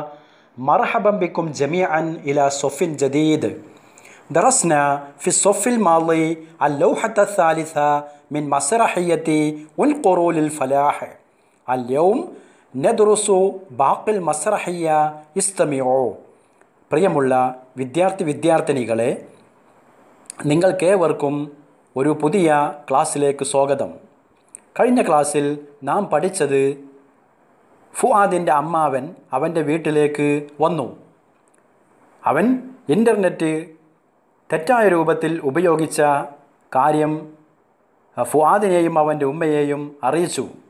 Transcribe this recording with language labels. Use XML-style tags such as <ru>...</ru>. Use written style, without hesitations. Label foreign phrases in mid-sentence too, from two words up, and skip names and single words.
<ar>مرحبا بكم جميعا إلى صف جديد. درسنا في الصف الماضي اللوحة الثالثة من مسرحية انقروا للفلاح. اليوم ندرس باقي المسرحية. استمعوا.</ar> <ml>പ്രിയമുള്ള വിദ്യാർത്ഥിനികളെ, നിങ്ങൾക്കേവർക്കും ഒരു പുതിയ ക്ലാസ്സിലേക്ക് സ്വാഗതം. കഴിഞ്ഞ ക്ലാസ്സിൽ നാം പഠിച്ചത് ഫുആദിൻ്റെ അമ്മാവൻ അവൻ്റെ വീട്ടിലേക്ക് വന്നു. അവൻ ഇൻ്റർനെറ്റ് തെറ്റായ രൂപത്തിൽ ഉപയോഗിച്ച കാര്യം ഫുആദിനെയും അവൻ്റെ ഉമ്മയെയും അറിയിച്ചു.</ml>